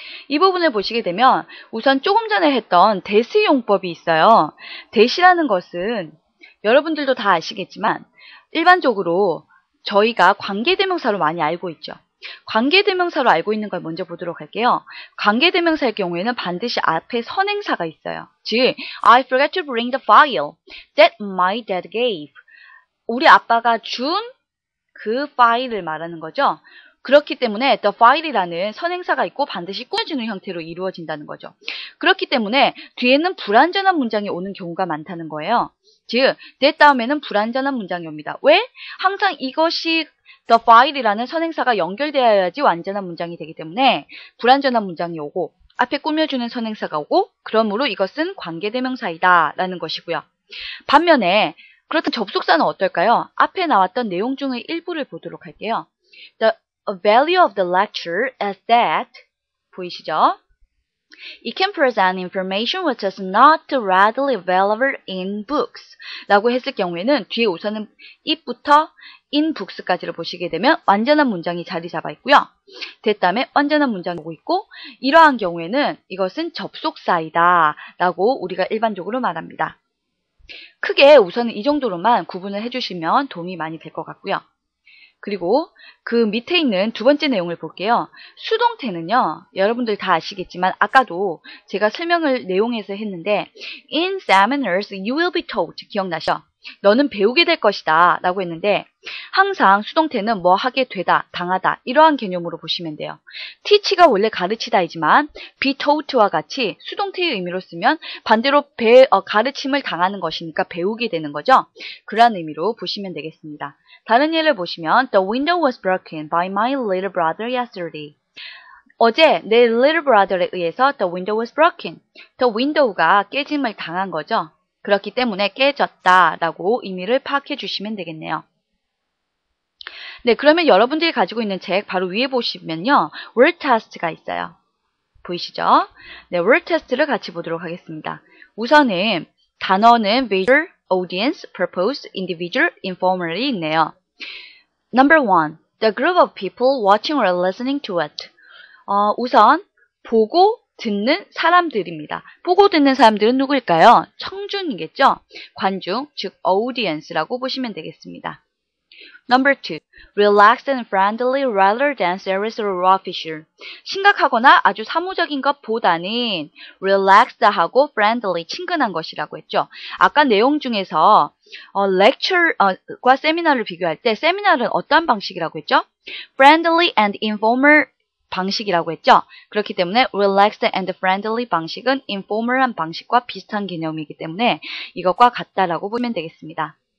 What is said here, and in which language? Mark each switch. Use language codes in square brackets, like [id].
[ko] 이 부분을 보시게 되면 우선 조금 전에 했던 대시 용법이 있어요. 대시라는 것은 여러분들도 다 아시겠지만 일반적으로 저희가 관계대명사로 많이 알고 있죠. 관계대명사로 알고 있는 걸 먼저 보도록 할게요. 관계대명사의 경우에는 반드시 앞에 선행사가 있어요. [en] 즉, I forgot to bring the file that my dad gave. [ko] 우리 아빠가 준 그 파일을 말하는 거죠. 그렇기 때문에 the file이라는 선행사가 있고 반드시 꾸며주는 형태로 이루어진다는 거죠. 그렇기 때문에 뒤에는 불완전한 문장이 오는 경우가 많다는 거예요. 즉, that 다음에는 불완전한 문장이 옵니다. 왜? 항상 이것이 the file이라는 선행사가 연결되어야지 완전한 문장이 되기 때문에 불완전한 문장이 오고 앞에 꾸며주는 선행사가 오고 그러므로 이것은 관계대명사이다 라는 것이고요. 반면에 그렇다면 접속사는 어떨까요? 앞에 나왔던 내용 중의 일부를 보도록 할게요. [en] The value of the lecture is that [ko] 보이시죠? [en] It can present information which is not readily available in books [ko] 라고 했을 경우에는 뒤에 우선은 it부터 in books까지를 보시게 되면 완전한 문장이 자리 잡아 있고요. 다음에 완전한 문장이 오고 있고 이러한 경우에는 이것은 접속사이다 라고 우리가 일반적으로 말합니다. 크게 우선은 이 정도로만 구분을 해주시면 도움이 많이 될 것 같고요. 그리고 그 밑에 있는 두 번째 내용을 볼게요. 수동태는요, 여러분들 다 아시겠지만 아까도 제가 설명을 내용에서 했는데 [en] In seminars you will be taught. [ko] 기억나시죠? 너는 배우게 될 것이다 라고 했는데 항상 수동태는 뭐 하게 되다, 당하다 이러한 개념으로 보시면 돼요. teach가 원래 가르치다이지만 be taught와 같이 수동태의 의미로 쓰면 반대로 가르침을 당하는 것이니까 배우게 되는 거죠. 그런 의미로 보시면 되겠습니다. 다른 예를 보시면 [en] The window was broken by my little brother yesterday. [ko] 어제 내 [en] little brother에 [ko] 의해서 [en] the window was broken. [ko] the window가 깨짐을 당한 거죠. 그렇기 때문에 깨졌다라고 의미를 파악해 주시면 되겠네요. 네, 그러면 여러분들이 가지고 있는 책 바로 위에 보시면요. word test가 있어요. 보이시죠? 네, word test를 같이 보도록 하겠습니다. 우선은 단어는 visual, audience, purpose, individual, informally 있네요. [en] Number 1. The group of people watching or listening to it. [ko] 우선 보고 듣는 사람들입니다. 보고 듣는 사람들은 누구일까요? 청중이겠죠? 관중, 즉 audience라고 보시면 되겠습니다. [en] Number 2. Relaxed and friendly rather than serious or official. [ko] 심각하거나 아주 사무적인 것보다는 relaxed하고 friendly, 친근한 것이라고 했죠. 아까 내용 중에서 lecture과 세미나를 비교할 때 세미나는 어떠한 방식이라고 했죠? [en] Friendly and informal [ko] 방식이라고 했죠. 그렇기 때문에 [en] relaxed and friendly [ko] 방식은 informal한 방식과 비슷한 개념이기 때문에 이것과 같다라고 보면 되겠습니다.